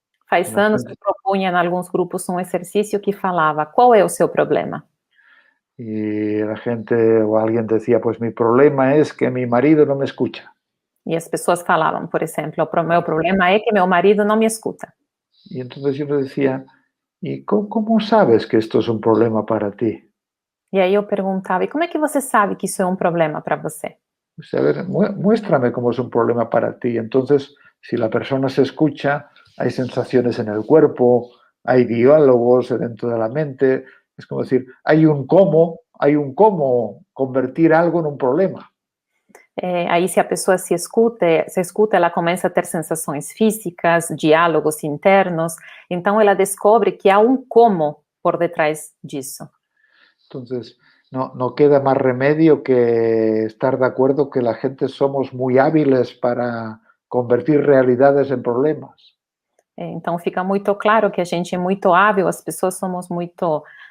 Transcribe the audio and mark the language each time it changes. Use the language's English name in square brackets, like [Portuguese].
[Portuguese] Faz anos que propunha em alguns grupos um exercício que falava, qual é o seu problema? [Spanish] Y la gente o alguien decía, pues mi problema es que mi marido no me escucha. [Portuguese] E as pessoas falavam, por exemplo, o meu problema é que meu marido não me escuta. [Spanish] Y entonces yo le decía, ¿y cómo sabes que esto es un problema para ti? [Portuguese] E aí eu perguntava, e como é que você sabe que isso é um problema para você? [Spanish] Pues, a ver, muéstrame cómo es un problema para ti. Entonces Si la persona se escucha, hay sensaciones en el cuerpo, hay diálogos dentro de la mente. Es como decir, hay un cómo convertir algo en un problema. [Portuguese] Aí, se a pessoa se escuta, ela começa a ter sensações físicas, diálogos internos, então ela descobre que há como por detrás disso. [Spanish] Entonces, no queda más remedio que estar de acuerdo que la gente somos muy hábiles para convertir realidades en problemas. [Portuguese] Então, fica muito claro que a gente é muito hábil, as pessoas somos muito...